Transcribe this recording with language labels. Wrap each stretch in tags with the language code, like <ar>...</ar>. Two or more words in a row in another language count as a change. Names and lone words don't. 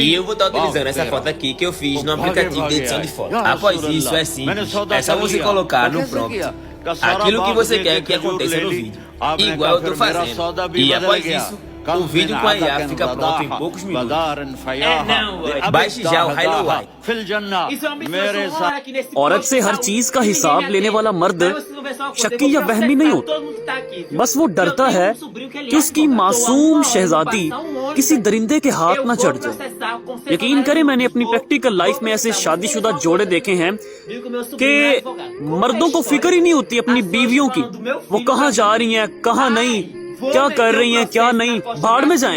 <pt>E eu vou estar utilizando essa foto aqui que eu fiz no aplicativo de edição de foto. Após isso é simples, é só você colocar no prompt aquilo que você quer que aconteça no vídeo, igual eu tô fazendo. E após isso, o vídeo com a IA fica pronto em poucos minutos. Baixe já o Hilowai.</pt> <ur>عورت سے ہر چیز کا حساب لینے والا مرد شکی یا وہمی نہیں ہوتا، بس وہ ڈرتا ہے کہ اس کی معصوم شہزادی کسی درندے کے ہاتھ نہ چڑھ جائے۔ یقین کریں میں نے اپنی</ur> <en>practical life</en> <ur>میں ایسے شادی شدہ جوڑے دیکھے ہیں کہ مردوں کو فکر ہی نہیں ہوتی اپنی بیویوں کی، وہ کہاں جا رہی ہیں کہاں نہیں، کیا کر رہی ہیں کیا نہیں، بھاڑ میں جائیں۔</ur>